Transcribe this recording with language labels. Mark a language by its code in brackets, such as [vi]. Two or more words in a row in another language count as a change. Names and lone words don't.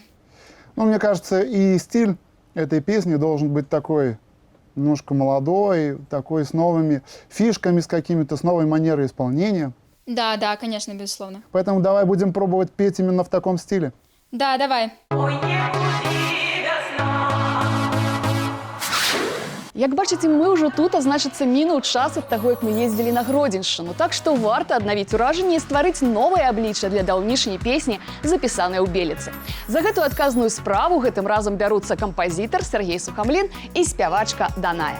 [ru] Ну, мне кажется, и стиль этой песни должен быть такой немножко молодой, такой с новыми фишками, с какими-то, с новой манерой исполнения. Да, конечно, безусловно. Поэтому давай будем пробовать петь именно в таком стиле. Да, давай. Ой, не буди весна. [be] Як бачыце, мы ўжо тут, а значыцца, мінуў час ад таго, як мы ездзілі на Гродзеншчыну. Так што варта аднавіць уражанне і стварыць новае аблічча для даўнішняй песні, запісанай у Беліцы. За гэтую адказную справу гэтым разам бяруцца кампазітар Сергей Сухамлін і спявачка Даная.